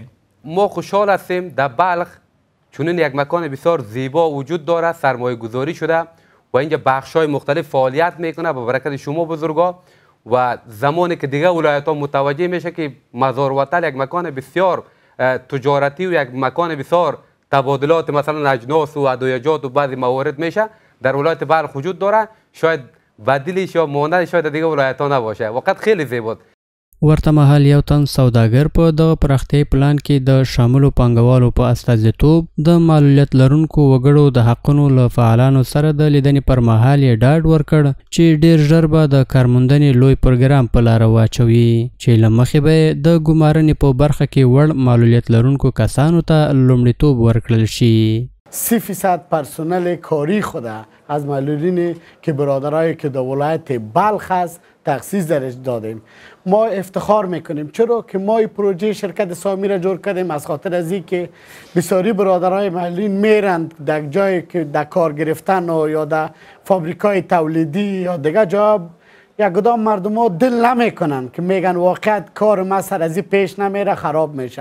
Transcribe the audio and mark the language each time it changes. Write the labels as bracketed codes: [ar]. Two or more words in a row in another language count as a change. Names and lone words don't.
[fa] ما خوشحال هستیم در بلخ چون یک مکان بسیار زیبا وجود دارد، سرمایه گذاری شده و اینجا بخش‌های مختلف فعالیت میکنه به برکت شما بزرگا و زمانی که دیگه ولایت‌ها متوجه میشه که مزار وطن یک مکان بسیار تجارتی و یک مکان بسیار تبادلات مثلا اجناس و ادویجات و بعضی موارد میشه در ولایت بلخ وجود داره، شاید بدیلش یا مانندش شاید دیگه ولایت‌ها نباشه. وقت خیلی زیباست. [ps] ورته مهال یو تن سوداګر په دغه پراختیايي پلان کې د شاملو پانګوالو په استازیتوب د معلولیت لرونکو وګړو د حقونو له فعالانو سره د لیدنې پر مهال یې ډاډ ورکړ چې ډیر ژر به د کارموندنې لوی پروګرام په لاره واچوي چې له مخې به یې د ګمارنې په برخه کې وړ معلولیت لرونکو کسانو ته لومړیتوب ورکړل شي. [fa] 30% پرسنل کاری خود از معلولینی که برادرایی که در ولایت بلخ است تخصیص درش دادیم. ما افتخار میکنیم چرا که ما این پروژه شرکت سامی را جور کردیم از خاطر از که بسیاری برادرای معلولین میرند در جایی که در کار گرفتن و یا در فابریکای تولیدی یا دیگه جا یک کدام مردم ها دل نمیکنن که میگن واقعیت کار ما سر از پیش نمیره خراب میشه.